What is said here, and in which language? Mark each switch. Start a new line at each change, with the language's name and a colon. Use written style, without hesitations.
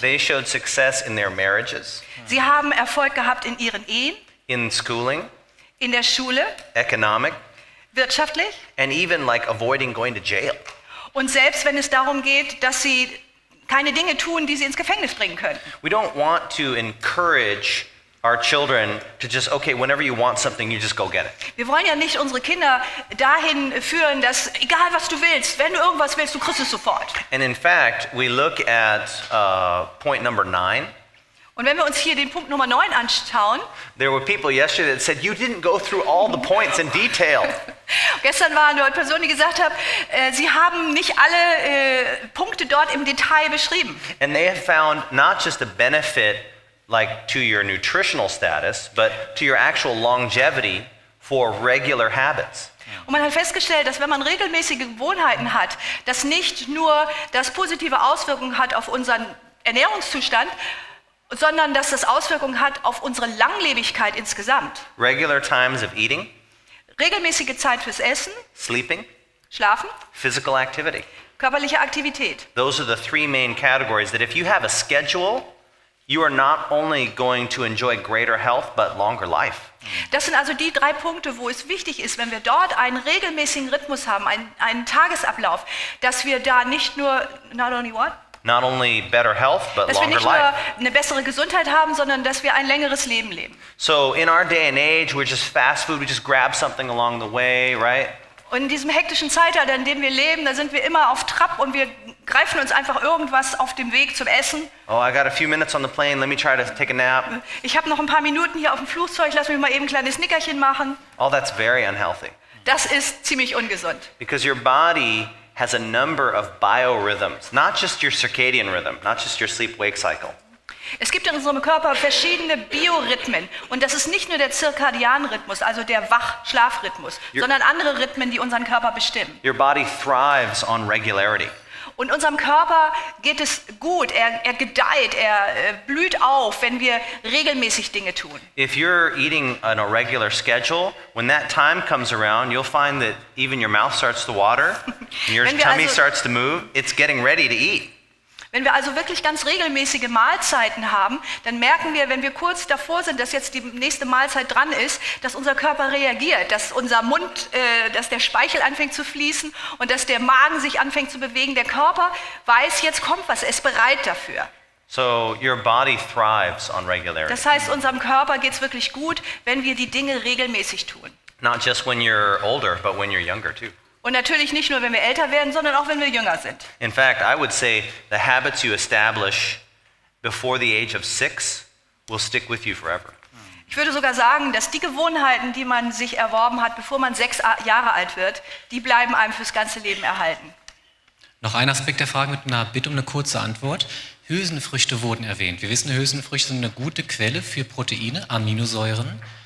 English: They showed success in their marriages,
German: Sie haben Erfolg gehabt in ihren Ehen,
English: in schooling,
German: in der Schule,
English: economic,
German: wirtschaftlich
English: and even like avoiding going to jail.
German: und selbst wenn es darum geht, dass sie keine Dinge tun, die sie ins Gefängnis bringen könnten.
English: We don't want to encourage our children to just, okay, whenever you want something, you just go get it.
German: Wir wollen ja nicht unsere Kinder dahin führen, dass egal was du willst, wenn du irgendwas willst, du kriegst es sofort.
English: And in fact, we look at point number 9.
German: Und wenn wir uns hier den Punkt Nummer 9 anschauen,
English: There were people yesterday that said, you didn't go through all the points in detail.
German: gestern waren dort Personen, die gesagt haben, sie haben nicht alle Punkte dort im Detail beschrieben.
English: And they have found not just a benefit like to your nutritional status, but to your actual longevity for regular habits.
German: Und man hat festgestellt, dass wenn man regelmäßige Gewohnheiten hat, das nicht nur das positive Auswirkungen hat auf unseren Ernährungszustand, sondern dass das Auswirkungen hat auf unsere Langlebigkeit insgesamt.
English: Regular times of eating,
German: Regelmäßige Zeit fürs Essen,
English: sleeping,
German: Schlafen,
English: physical activity.
German: körperliche Aktivität.
English: Those are the 3 main categories that if you have a schedule, you are not only going to enjoy greater health, but longer life.
German: Das sind also die 3 Punkte, wo es wichtig ist, wenn wir dort einen regelmäßigen Rhythmus haben, einen Tagesablauf, dass wir da nicht nur,
English: not only what? Not only better health, but
German: Dass wir
English: longer
German: nicht nur
English: life.
German: eine bessere Gesundheit haben, sondern dass wir ein längeres Leben leben.
English: So in our day and age, we're just fast food, we just grab something along the way, right?
German: Und in diesem hektischen Zeitalter, in dem wir leben, da sind wir immer auf Trab und wir greifen uns einfach irgendwas auf dem Weg zum Essen.
English: Oh, I got a few minutes on the plane, let me try to take a nap.
German: Ich habe noch ein paar Minuten hier auf dem Flugzeug, lass mich mal eben ein kleines Nickerchen machen.
English: Oh, that's very unhealthy.
German: Das ist ziemlich ungesund.
English: Because your body has a number of biorhythms, not just your circadian rhythm, not just your sleep-wake cycle.
German: Es gibt in unserem Körper verschiedene Biorhythmen und das ist nicht nur der Zirkadianrhythmus, also der Wach-Schlafrhythmus, sondern andere Rhythmen, die unseren Körper bestimmen.
English: Your body thrives on regularity.
German: Und unserem Körper geht es gut, er gedeiht, er blüht auf, wenn wir regelmäßig Dinge tun.
English: If you're eating on a regular schedule, when that time comes around, you'll find that even your mouth starts to water, and your
German: Wenn wir
English: tummy
German: also-
English: starts to move, it's getting ready to eat.
German: Wenn wir also wirklich ganz regelmäßige Mahlzeiten haben, dann merken wir, wenn wir kurz davor sind, dass jetzt die nächste Mahlzeit dran ist, dass unser Körper reagiert, dass unser Mund, dass der Speichel anfängt zu fließen und dass der Magen sich anfängt zu bewegen. Der Körper weiß, jetzt kommt was, er ist bereit dafür.
English: So your body thrives on regularity.
German: Das heißt, unserem Körper geht es wirklich gut, wenn wir die Dinge regelmäßig tun.
English: Not just when you're older, but when you're younger too.
German: Und natürlich nicht nur, wenn wir älter werden, sondern auch, wenn wir jünger sind.
English: In fact, I would say the habits you establish before the age of 6 will stick with you forever.
German: Ich würde sogar sagen, dass die Gewohnheiten, die man sich erworben hat, bevor man 6 Jahre alt wird, die bleiben einem fürs ganze Leben erhalten. Noch ein Aspekt der Frage mit einer Bitte um eine kurze Antwort. Hülsenfrüchte wurden erwähnt. Wir wissen, Hülsenfrüchte sind eine gute Quelle für Proteine, Aminosäuren.